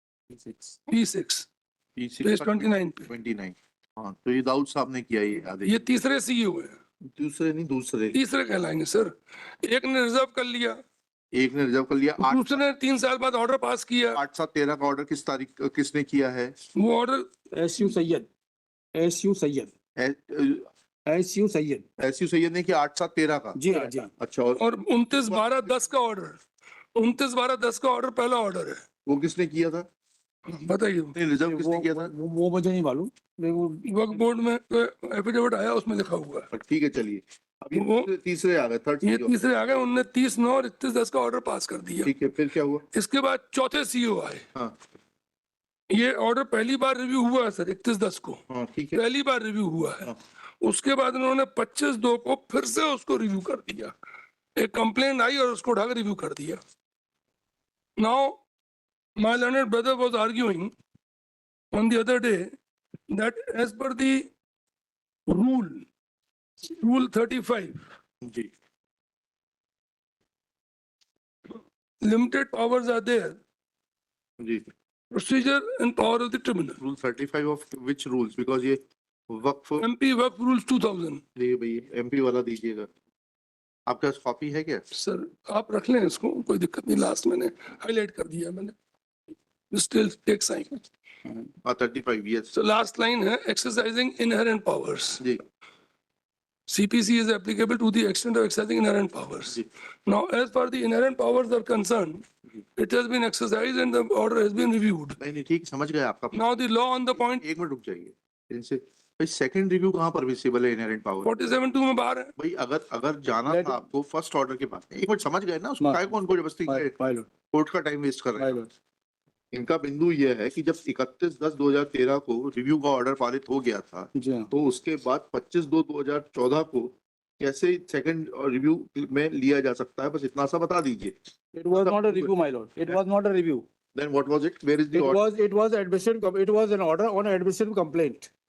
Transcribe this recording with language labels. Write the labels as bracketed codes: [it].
[hi] P6 page 29 पे. 29. हाँ तो ये दाऊद साहब ने किया ये आदेश. ये तीसरे CEO है. दूसरे नहीं, दूसरे तीसरे कहलाएंगे सर। एक ने रिजर्व कर लिया, एक ने रिजर्व कर लिया। दूसरे ने 3 साल बाद ऑर्डर पास किया। 8/7/13 का ऑर्डर किस तारीख किसने किया है? वो order SU Syed, SU Syed, SU Syed. SU Syed ने किया 8/7/13 का। जी हाँ, जी हाँ। अच्छा, और 29/12/10 का ऑर्डर, 29/12/10 का ऑर्डर पहला ऑर्डर है। वो किसने किया था? बताइए। नहीं, रिजर्व किसने किया था? वो मुझे नहीं मालूम, मेरे को वक्फ बोर्ड में एफिडेविट आया, उसमें लिखा हुआ है। ठीक है, चलिए अभी वो- तीसरे आ गए, थर्ड ये सीओ। तीसरे आ गए, उनने 30/9 और 31/10 का ऑर्डर पास कर दिया। ठीक है, फिर क्या हुआ? इसके बाद चौथे सीईओ आए। हाँ ये ऑर्डर पहली बार रिव्यू हुआ है सर 31/10 को, हाँ, ठीक है। पहली बार रिव्यू हुआ है। हाँ। उसके बाद उन्होंने 25/2 को फिर से उसको रिव्यू कर दिया। एक कंप्लेंट आई और उसको उठाकर रिव्यू कर दिया। [en] now my learned brother was arguing on the other day that as per the rule 35, [hi] ji, [en] limited powers are there, [hi] ji. [en] procedure and power of the tribunal. Rule 35 of which rules? Because ये Waqf, MP Waqf Rules 2000. [hi] ये भाई MP वाला दीजिएगा। आपके पास copy है क्या? Sir आप रख लें इसको, कोई दिक्कत नहीं। लास्ट मैंने हाईलाइट कर दिया मैंने, [en] still take sign. 35, yes So last line है exercising inherent powers. [hi] Ji, [en] CPC is applicable to the extent of exercising inherent powers. [hi] Ji. [en] Now, as far the inherent powers are concerned, it has been exercised and the order has been reviewed. [hi] नहीं नहीं, ठीक, समझ गए आपका। [en] Now, the law on the point [hi] एक minute रुक जाइए इनसे। भाई सेकंड रिव्यू कहाँ परमिसिबल है इनहेरेंट पावर? 47(2) में बाहर है। भाई अगर अगर जाना था आपको फर्स्ट ऑर्डर के बाद, एक मिनट समझ गए ना, उसको हाँ। काय को उनको जबरदस्ती पायलट, कोर्ट का टाइम वेस्ट कर रहे हैं। पायलट। इनका बिंदु ये है कि जब 31/10/2013 को रिव्यू का ऑर्डर पारित हो गया था, जी हाँ। तो उसके बाद 25/2/2014 को कैसे सेकंड रिव्यू में लिया जा सकता है? बस इतना सा बता दीजिए। [en] It was not a review, my lord. It was not a review. Then what was it? Where is the order? It was administrative, it was an order on administrative complaint.